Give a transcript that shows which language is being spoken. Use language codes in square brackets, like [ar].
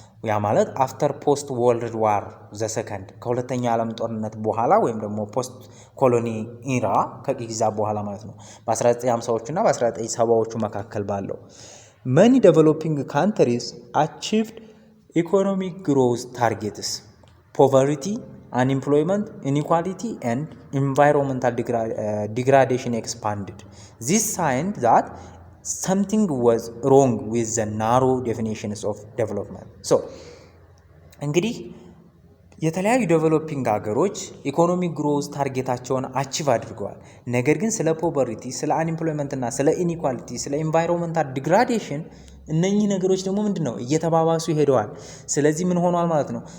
[en] ያ ማለት አፍተር ፖስት ወርልድ ዋር ዘ ሰከንድ ከሁለተኛ ዓለም ጦርነት በኋላ ወይም ደግሞ ፖስት ኮሎኒ ኢራ ከጊዜ በኋላ ማለት ነው። በ1950ዎቹ እና በ1970ዎቹ መካከል ባለው መኒ ዴቨሎፒንግ ካንትሪስ አቺቭድ ኢኮኖሚክ ግሮዝ ታርጌትስ ፖቨርቲ unemployment, inequality, and environmental degradation expanded. This signed that something was wrong with the narrow definitions of development. [am] So, እንግዲህ የተለያዩ ዴቨሎፒንግ ሀገሮች ኢኮኖሚክ ግሮዝ ታርጌታቸውን አቺቭ አድርገዋል። ነገር ግን ስለ ፖቨርቲ፣ ስለ አንኤምፕሎይመንት እና ስለ ኢኒኳሊቲ፣ ስለ ኢንቫይሮንመንታል ዲግራዴሽን እነኚህ ነገሮች ደግሞ ምንድን ነው እየተባባሱ ሄደዋል። ስለዚህ ምን ሆኗል ማለት ነው?